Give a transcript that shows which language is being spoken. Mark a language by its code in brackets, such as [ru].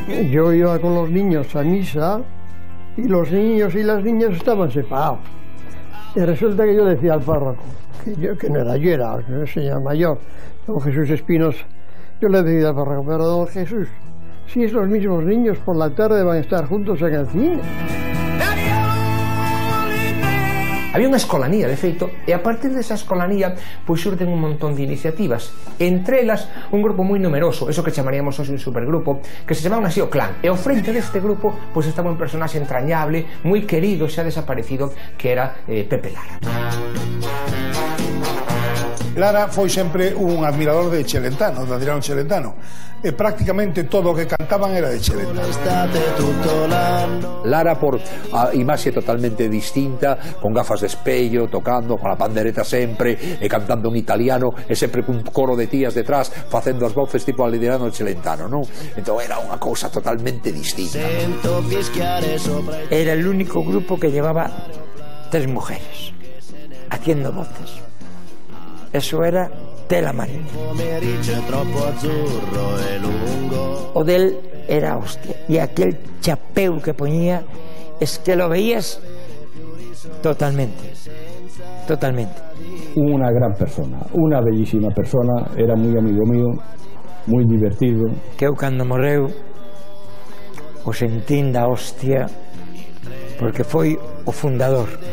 [es] Yo iba con los niños a misa y los niños y las niñas estaban separados. Y resulta que yo decía al párroco, que no era yo, era un señor mayor, don Jesús Espinos, yo le decía al párroco, pero don Jesús, si esos mismos niños por la tarde van a estar juntos en el cine. [gl] Había unha escolanía, de feito, e a partir desa escolanía pois xurden un montón de iniciativas, entre elas un grupo moi numeroso, eso que chamaríamos hoxe un supergrupo, que se chamaban así o Clan, e ao frente deste grupo pois estaba un personaxe entrañable, moi querido, xa desaparecido, que era Pepe Lara. Lara foi sempre un admirador de Celentano, de Adriano Celentano, e prácticamente todo o que cantaban era de Celentano. Lara por imaxe totalmente distinta, con gafas de espello, tocando, con a pandereta sempre, e cantando en italiano, e sempre cun coro de tías detrás, facendo as voces tipo Adriano Celentano, non? Entón era unha cousa totalmente distinta. [es] Era el único grupo que llevaba 3 mujeres haciendo voces. Eso era tela marina. O del era hostia. Y aquel chapeu que ponía, es que lo veías totalmente. Totalmente. Una gran persona, una bellísima persona, era muy amigo mío, muy divertido. [gl] Que eu cando morreu o sentín da hostia, porque foi o fundador.